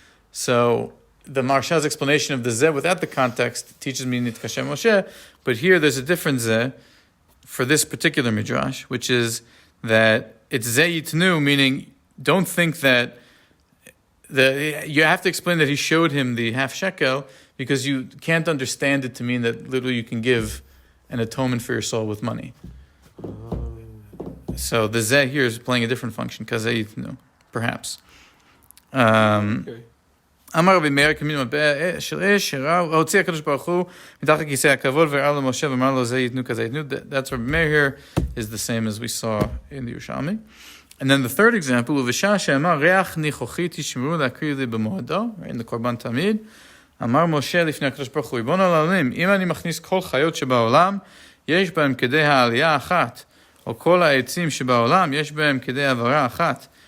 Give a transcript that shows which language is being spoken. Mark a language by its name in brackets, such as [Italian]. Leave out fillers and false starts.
[English] So the Maharsha's explanation of the zeh without the context teaches me Nittkasha Moshe, but here there's a different zeh for this particular midrash, which is that it's zeh yitnu, meaning don't think that you have to explain that he showed him the half shekel, because you can't understand it to mean that literally you can give an atonement for your soul with money. So the zeh here is playing a different function, kazeh yitnu, perhaps. Okay. [Hebrew] אמר רבי מאיר כמין מטבע של אש, הוציא הקדוש ברוך הוא מתחת כיסא הכבוד והראה למשה ואמר לו זה ייתנו כזה ייתנו. [English] That's Rabbi Meir here is the same as we saw in the Yerushalmi. And then the third example, [Hebrew] ובשעה שאמר ריח ניחוחי תשמרו להקריב לי במועדו, in the קורבן תמיד, אמר משה לפני הקדוש ברוך הוא, ריבון העולמים, אם אני מכניס כל חיות שבעולם, יש בהם כדי העלייה אחת, או כל העצים שבעולם, יש בהם כדי עברה אחת.